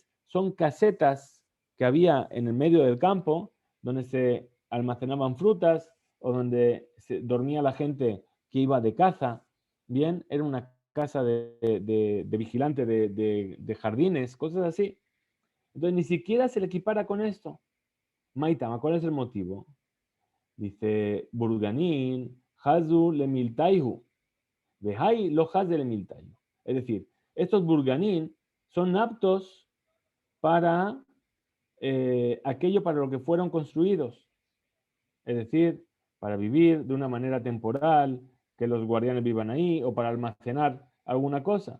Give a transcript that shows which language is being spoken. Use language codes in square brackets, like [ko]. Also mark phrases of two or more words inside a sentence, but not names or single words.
[es] Son casetas que había en el medio del campo donde se almacenaban frutas o donde dormía la gente que iba de caza. Bien, era una casa de vigilante de jardines, cosas así. Entonces ni siquiera se le equipara con esto. Maitama, ¿cuál es el motivo? Dice, [arc] בורגנין חזו למילתייהו. והאי לא חזי דלא מילתייהו. [es] Es decir, estos Burganin son aptos para aquello para lo que fueron construidos. Es decir, para vivir de una manera temporal, que los guardianes vivan ahí, o para almacenar alguna cosa.